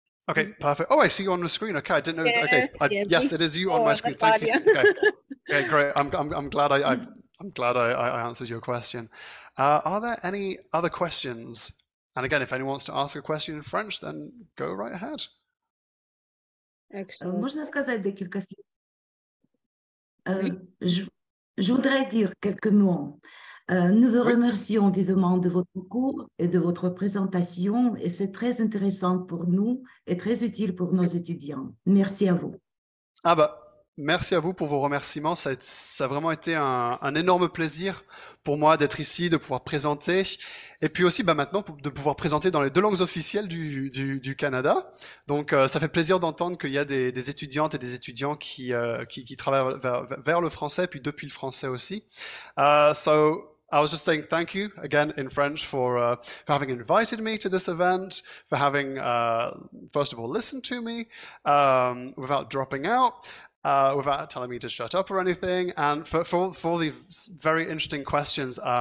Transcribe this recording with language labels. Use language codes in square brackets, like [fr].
[en] Okay, perfect. Oh, I see you on the screen. Okay, I didn't know. Yes, okay, yes, it is you on my screen. Thank you. Okay, great. I'm glad I answered your question. Are there any other questions? And again, if anyone wants to ask a question in French, then go right ahead. [ru] Можно сказать [uk] декілька слів? [fr] Je voudrais dire quelques mots. Nous vous remercions vivement de votre cours et de votre présentation, et c'est très intéressant pour nous et très utile pour nos étudiants. Merci à vous. Ah bah, merci à vous pour vos remerciements. Ça a vraiment été un énorme plaisir pour moi d'être ici, de pouvoir présenter, et puis aussi maintenant de pouvoir présenter dans les 2 langues officielles du Canada. Donc ça fait plaisir d'entendre qu'il y a des étudiantes et des étudiants qui travaillent vers le français, puis depuis le français aussi. [en] So I was just saying thank you again in French for having invited me to this event, for having first of all listened to me without dropping out. Without telling me to shut up or anything, and for the very interesting questions.